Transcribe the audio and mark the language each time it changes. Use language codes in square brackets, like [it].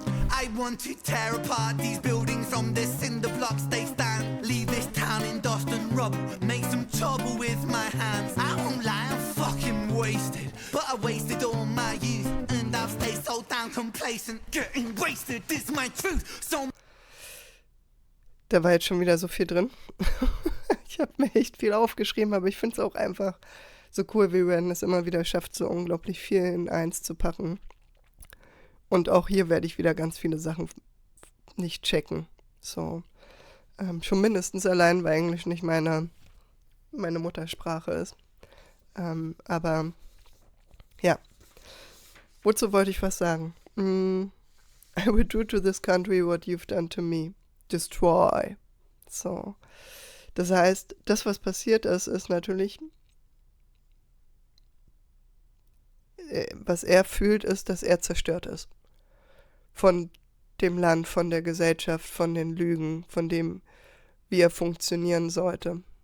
[en] I want to tear apart these buildings from the cinder blocks they stand. Leave this town in dust and rubble. Make some trouble with my hands. I won't lie, I'm fucking wasted. But I wasted all my youth. And I've stayed so damn complacent. Getting wasted is my truth. So [de] Da war jetzt schon wieder so viel drin. Ich habe mir echt viel aufgeschrieben, aber ich finde es auch einfach so cool, wie Ren es immer wieder schafft, so unglaublich viel in eins zu packen. Und auch hier werde ich wieder ganz viele Sachen nicht checken. So, schon mindestens allein, weil Englisch nicht meine Muttersprache ist. Aber ja, wozu wollte ich was sagen? [en] I will do to this country what you've done to me. Destroy. So. [de] Das heißt, das, was passiert ist, ist natürlich, was er fühlt, ist, dass er zerstört ist. Von dem Land, von der Gesellschaft, von den Lügen, von dem, wie er funktionieren sollte.